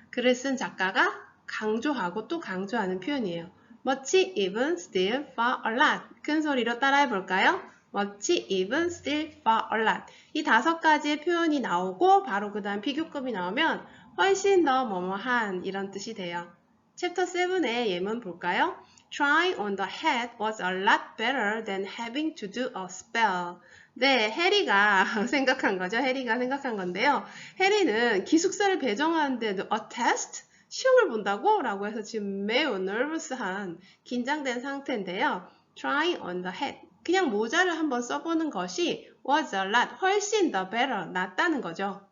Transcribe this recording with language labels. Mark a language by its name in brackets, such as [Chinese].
[Korean] 글을 쓴 작가가 강조하고 또 강조하는 표현이에요. [English] much, even, still, far, a lot. [Korean] 큰 소리로 따라해 볼까요? [English] much, even, still, far, a lot. [Korean] 이 5가지의 표현이 나오고 바로 그 다음 비교급이 나오면 훨씬 더 뭐뭐한 이런 뜻이 돼요. 챕터 7의 예문 볼까요? [English] Trying on the hat was a lot better than having to do a spell. [Korean] 네, 해리가 생각한 거죠. 해리가 생각한 건데요. 해리는 기숙사를 배정하는데도 a test? 시험을 본다고? 라고 해서 지금 매우 nervous한 긴장된 상태인데요. [English] Trying on the hat. [Korean] 그냥 모자를 한번 써보는 것이 was a lot, 훨씬 더 better, 낫다는 거죠.